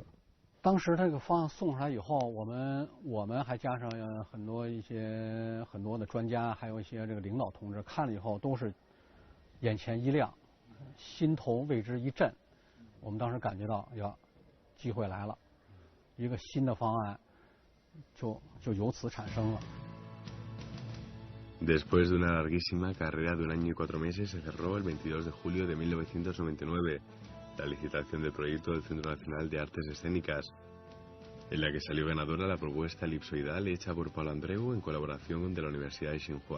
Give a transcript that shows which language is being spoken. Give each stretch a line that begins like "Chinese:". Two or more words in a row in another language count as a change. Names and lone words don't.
Chinese: 当时这个方案送出来以后，我们还加上很多的专家，还有一些这个领导同志看了以后，都是眼前一亮，心头为之一震。我们当时感觉到，呀，机会来了，一个新的方案就由此产生了。
Spanish: Después de una larguísima carrera de 1 año y 4 meses, se cerró el 22 de julio de 1999 la licitación del proyecto del Centro Nacional de Artes Escénicas, en la que salió ganadora la propuesta elipsoidal hecha por Paul Andreu en colaboración de la Universidad de Tsinghua.